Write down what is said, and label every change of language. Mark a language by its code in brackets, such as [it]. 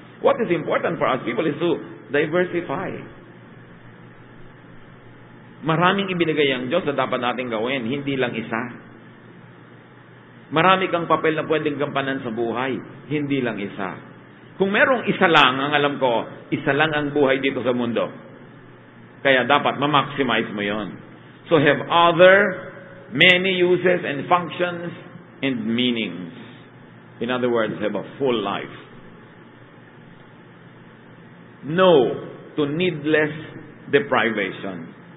[en] What is important for us people is to diversify. [tl] Maraming ibinigay ang Diyos na dapat natin gawin, hindi lang isa. Marami kang papel na pwedeng gampanan sa buhay, hindi lang isa. Kung merong isa lang, ang alam ko, isa lang ang buhay dito sa mundo. Kaya dapat ma-maximize mo yon. [en] So have other many uses and functions and meanings. In other words, have a full life. No to needless deprivation.